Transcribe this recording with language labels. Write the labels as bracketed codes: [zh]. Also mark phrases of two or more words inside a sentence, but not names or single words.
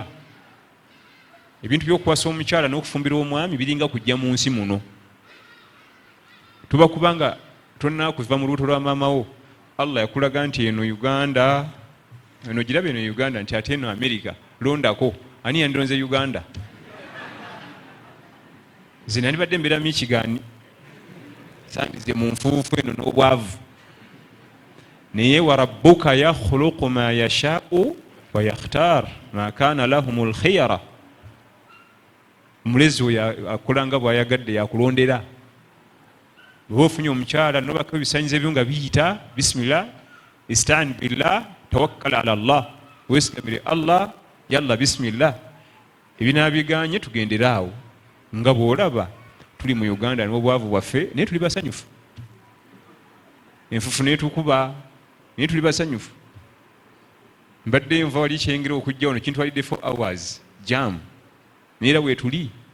[lg] Ebintu by'okuwasa omukyala n'okufumbira omwami biringa kujja mu nsi muno tuba kubanga tonnakuva mu lubuto lwa maamawo Allah yakulaga nti eno Uganda eno girabe eno Uganda nti ate eno America londako ani yandonze Uganda zina nibadde mbeera Michigan sandize mu nfuufu eno n'obwavu naye [ar] وربك يخلق ما يشاء ويختار ما كان لهم الخيرة [lg] mulezi akulanga bwayagadde yakulondera bwe ofunye omukyala nobako ebisanyizo ebyo nga biyita [ar] بسم الله استعن بالله توكل على الله [lg] wesigamire Allah [ar] يلا بسم الله [lg] ebinaabiganye tugendera awo nga bw'olaba tuli mu Uganda n'obwavu bwaffe naye tuli basanyufu enfufu neetukuba naye tuli basanyufu mbadde nva wali kyengera okujja wano kintwalidde 4 hours jam neera bwetuli